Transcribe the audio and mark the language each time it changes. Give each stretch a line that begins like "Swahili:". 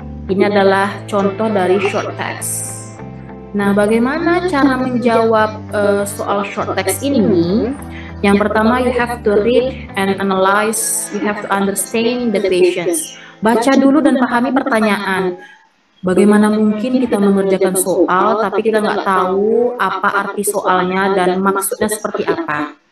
Indonesian: Ini adalah contoh dari short text. Nah, bagaimana cara menjawab soal short text ini? Yang pertama,
English: you have to read and analyze, you have to understand the questions.
Indonesian: Baca dulu dan pahami pertanyaan. Bagaimana mungkin kita mengerjakan soal, tapi kita nggak tahu apa arti soalnya dan maksudnya seperti apa.